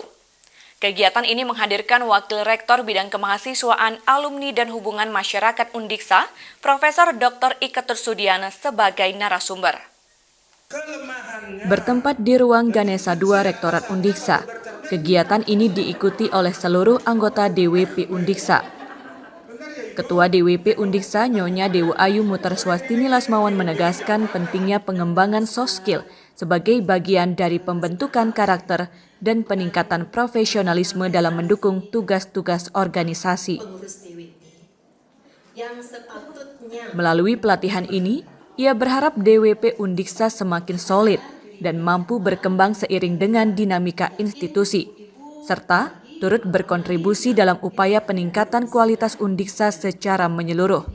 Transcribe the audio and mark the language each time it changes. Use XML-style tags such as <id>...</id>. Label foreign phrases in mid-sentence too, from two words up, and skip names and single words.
<id>Kegiatan ini menghadirkan Wakil Rektor Bidang Kemahasiswaan, Alumni dan Hubungan Masyarakat Undiksa, Profesor Dr. Iketur Sudiana sebagai narasumber. Bertempat di ruang Ganesha 2 Rektorat Undiksa, kegiatan ini diikuti oleh seluruh anggota DWP Undiksa. Ketua DWP Undiksa Nyonya Dewa Ayu Mutarswastini Lasmawan menegaskan pentingnya pengembangan</id> <en>soft skill</en> <id>sebagai bagian dari pembentukan karakter dan peningkatan profesionalisme dalam mendukung tugas-tugas organisasi. Melalui pelatihan ini, ia berharap DWP Undiksa semakin solid dan mampu berkembang seiring dengan dinamika institusi, serta turut berkontribusi dalam upaya peningkatan kualitas Undiksa secara menyeluruh.</id>